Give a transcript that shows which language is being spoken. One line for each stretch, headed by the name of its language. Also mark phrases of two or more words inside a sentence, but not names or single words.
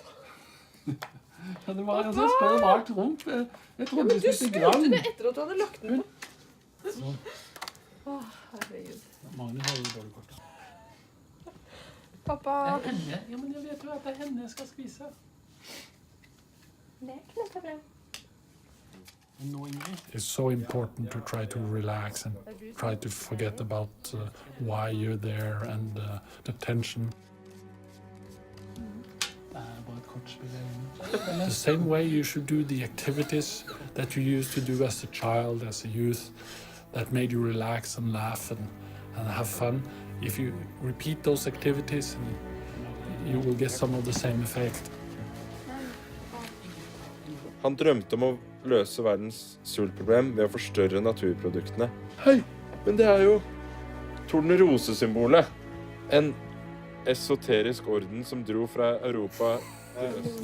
Norwegian: Det var tomt. Jeg trodde du spurte det etter at du hadde lagt den på. Herregud. Magnus har jo dårlig kort. Pappa. Det henne. Ja, men jeg vet jo at det henne jeg skal spise. Det ikke noe problem.
English: It's so important to try to relax and try to forget about why you're there and the tension. The same way you should do the activities that you used to do as a child, as a youth, that made you relax and laugh and have fun. If you repeat those activities, you will get some of the same effect.
Norwegian: Han drømte om å løse verdens sultproblem ved å forstørre naturproduktene. Hei! Men det er jo tornerosesymbolet. En esoterisk orden som dro fra Europa til øst.